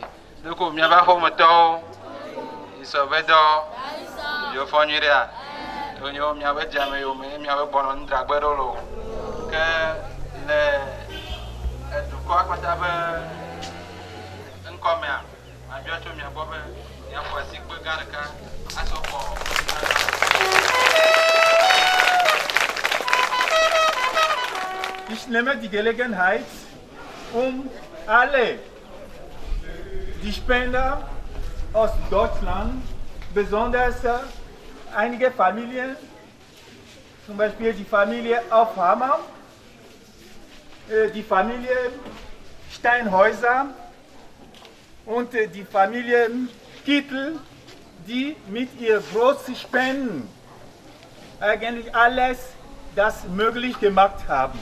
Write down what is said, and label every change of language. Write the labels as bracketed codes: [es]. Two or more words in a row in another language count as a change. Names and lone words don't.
[ee] Ɖeko míaƒe axɔmetɔwo, Isɔvedɔ, yofɔ nyui ɖea, wonye míaƒe dzame yome, míaƒe gbɔnɔ nudragbe ɖo lo. Ke le dukɔa kpata be ŋkɔmea, mabiɔ tso mia gbɔ be miaxɔ asikpe gã ɖeka asɔ xɔ. [de] Ich nehme die Gelegenheit, alle die Spender aus Deutschland, besonders einige Familien, zum Beispiel die Familie Aufhammer, die Familie Steinhäuser und die Familie Kittel, die mit ihren großen Spenden eigentlich alles das möglich gemacht haben.